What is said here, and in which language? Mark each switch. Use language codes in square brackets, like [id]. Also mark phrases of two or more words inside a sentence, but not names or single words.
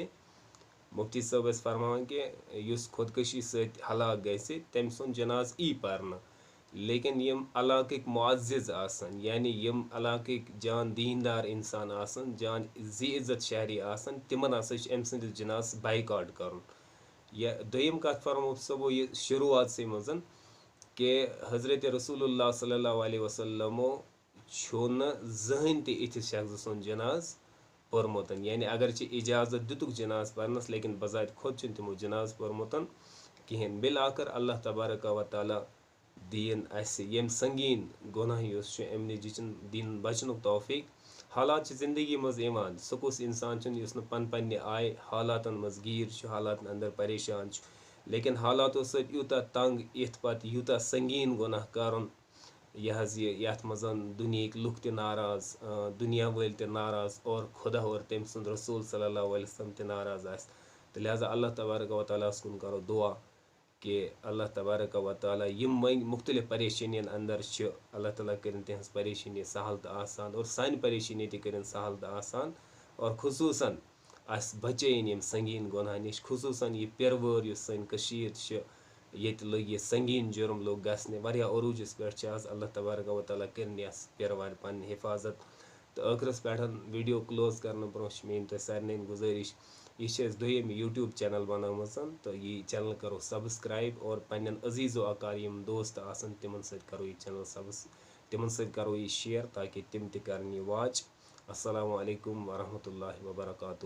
[ks] مفتی صٲب ٲسۍ فرماوان کہِ یُس خودکشی سۭتۍ ہلاک گژھِ تٔمۍ سُنٛد جناز ای پرنہٕ, لیکن یِم علاقٕکۍ معزز آسن, یعنی یِم علاقٕکۍ جان دیندار انسان آسن, جان ذی عزت شہری آسن, تِمن ہسا چھُ أمۍ سٕنٛدِس جنازس بایکاٹ کرُن. یا دوٚیِم کتھ فرمو مفتی صٲبو یہِ شروعاتسٕے منٛز کہ حضرت رسول اللہ [ar] صلی اللہ علیہ وسلمو [ks] چھُنہٕ زٕہٕنۍ تہِ یِتھِس شخص سُنٛد جناز پوٚرمُت. یعنی اگرچہِ اجازت دِتُکھ جناز پرنس لیکن بذات خود چھُنہٕ تِمو جناز پوٚرمُت کِہینۍ. بالآخر [ar] اللہ تبارک و تعالیٰ [ks] دِیِن اَسہِ ییٚمہِ سنگیٖن گۄناہ یُس چھُ اَمہِ نِش دِیِن بچنُک توفیٖق. حالات چھِ زندگی منٛز یِوان سُہ کُس اِنسان چھُنہٕ یُس نہٕ پنٛنہِ آیہِ حالاتن منٛز گیٖر چھُ حالاتن اندر پریشان چھُ لیکن حالاتو سۭتۍ یوٗتاہ تنٛگ یِتھ پتہٕ یوٗتاہ سنگیٖن گۄناہ کَرُن یہِ حظ یہِ یَتھ منٛز دُنہِکۍ لُکھ تہِ ناراض دُنیا وٲلۍ تہِ ناراض اور خۄدا اور تٔمۍ سُنٛد رسوٗل [ar] صلی اللہ علیہ وسلم [ks] تہِ ناراض آسہِ تہٕ لہٰذا [ar] اللہ تبارک و تعالیٰ [ks] ہَس کُن کرو دُعا کہ [ar] اللہ تبارک و تعالیٰ [ks] یِم وۄنۍ مختلف پریشٲنین اندر چھِ [ar] اللہ تعالیٰ [ks] کٔرِنۍ تِہنٛز پریشٲنی سہل تہٕ آسان اور سانہِ پریشٲنی تہِ کٔرِنۍ سہل تہٕ آسان اور خصوٗصاً اَسہِ بچٲیِن یِم سنگیٖن گۄناہ نِش خصوٗصاً یہِ پِرٕ وٲر یُس سٲنۍ کٔشیٖر چھِ ییٚتہِ لٔگۍ یہِ سنگیٖن جُرم لوٚگ گژھنہِ واریاہ عروٗجَس پٮ۪ٹھ چھِ آز [ar] اللہ تبارک و تعالیٰ [ks] کٔرِنۍ یَس پِرٕ وارِ پنٕنۍ حفاظت تہٕ ٲخرس پٮ۪ٹھ [en] video close [ks] کرنہٕ برونٛہہ چھِ میٲنۍ تۄہہِ سارنٕے گُزٲرِش یہ چھِ اَسہِ دوٚیِم [en] YouTube channel [ks] بنٲومٕژ تہٕ یہِ چینل کرو سبسکرایب اور پنٕنٮ۪ن عزیٖز و اکار یِم دوست آسن تِمن سۭتۍ کرو یہِ چینل تِمن سۭتۍ کرو یہِ شیر تاکہِ تِم تہِ کرن یہِ واچ [ar] السلام علیکم ورحمتہ اللہ وبرکاتہ